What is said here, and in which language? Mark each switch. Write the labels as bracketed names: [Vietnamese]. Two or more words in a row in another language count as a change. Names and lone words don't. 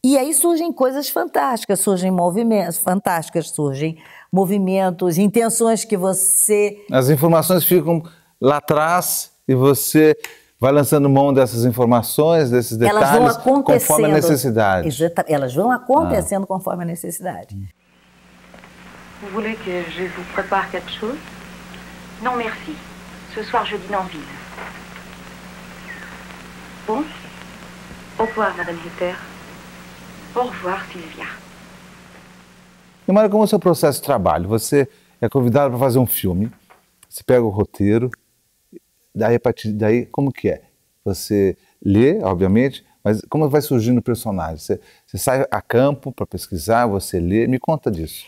[Portuguese] E aí surgem coisas fantásticas, surgem movimentos fantásticos, surgem movimentos, intenções que você... As informações ficam lá atrás e você vai lançando mão dessas informações, desses detalhes, Elas vão acontecendo. conforme a necessidade. Elas vão acontecendo conforme a necessidade. [French] Vous voulez que je vous prépare quelque chose? Non, merci. Ce soir, je dîne en ville. Bon? Au revoir, Madame Hetter. Au revoir, Sylvia. [Portuguese] E Mara, como é o seu processo de trabalho? Você é convidado para fazer um filme, você pega o roteiro, daí a partir daí, como que é? Você lê, obviamente, mas como vai surgindo o personagem? Você sai a campo para pesquisar, você lê, me conta disso.